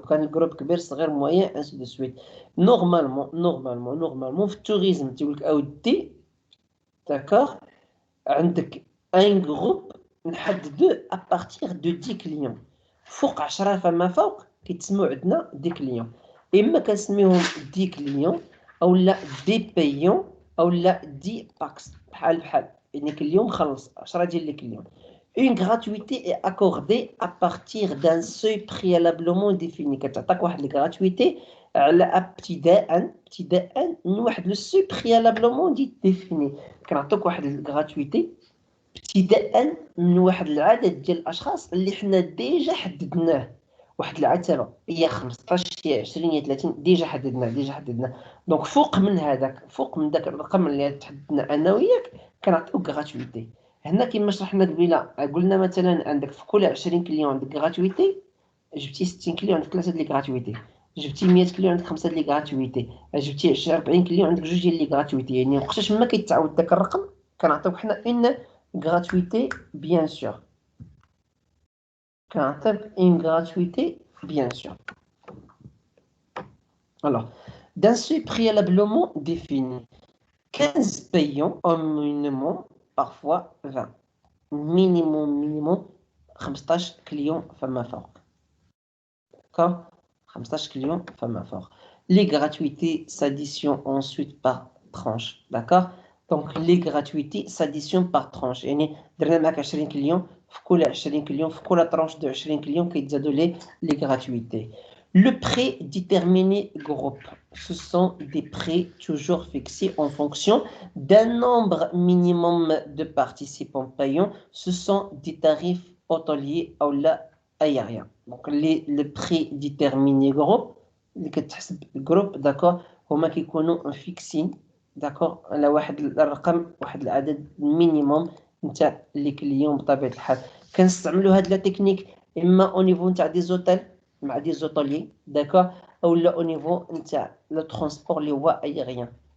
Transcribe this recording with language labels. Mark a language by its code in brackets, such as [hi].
[ar] كان الجروب كبير صغير موين انسي دو سويت. نورمالمون في التوريزم تيقول لك اودي داكوغ عندك ان جروب نحددوه ابارتيغ دو 10 كليون. فوق 10 فما فوق كيتسموا عندنا دي كليون. اما كنسميوهم دي كليون او لا دي بيون او لا دي باكس بحال يعني كل يوم خلص 10 ديال لي كليون. [fr] Une gratuité est accordée à partir d'un seuil préalablement défini. [ar] كتعطيك واحد الغراتويتي على ابتداء من واحد لو سوي [fr] préalablement défini. [ar] كنعطيك واحد الغراتويتي ابتداء من واحد العدد ديال الاشخاص اللي حنا ديجا حددناه. واحد العتبه هي 15 هي 20 هي 30 ديجا حددنا. دونك فوق من داك الرقم اللي تحددنا انا وياك كنعطيوك غراتويتي. هنا كما شرحنا قبيله قلنا مثلا عندك في كل 20 كليون عندك غراتويتي. جبتي 60 كليون عندك 3 ديال لي غراتويتي. جبتي 100 كليون عندك 5 ديال لي غراتويتي. جبتي 40 كليون عندك 2 ديال لي غراتويتي. يعني وقتاش ما كيتعاود داك الرقم كنعطيوك حنا ان [fr] gratuité bien sûr. Une gratuité bien sûr. Alors, d'un seuil préalablement défini, 15 payants au minimum, parfois 20. Minimum 15 clients [ar] فما فوق. [fr] D'accord? 15 clients [ar] فما فوق. [fr] Les gratuités s'additionnent ensuite par tranche. D'accord? [ar] دونك لي غراتويتي ساديسيون باغ ترونش، يعني درنا معاك 20 كليون، في كل 20 كليون في كل ترونش دو 20 كليون كيتزادوا لي غراتويتي. [fr] Le prêt déterminé groupe, ce sont des prêts toujours fixés en fonction d'un nombre minimum de participants payants. Ce sont des tarifs hôteliers ou aériens. Donc, le prêt déterminé groupe, le groupe, d'accord, [ar] هما كيكونوا [fr] fixés, d'accord, [ar] على واحد الرقم، واحد العدد مينيموم نتاع لي كليون. بطبيعة الحال كنستعملوا هاد لا تكنيك اما او نيفو نتاع دي زوتيل مع دي زوتولي، داكور، او لا او نيفو نتاع لو ترونسبور اللي هو ايريان.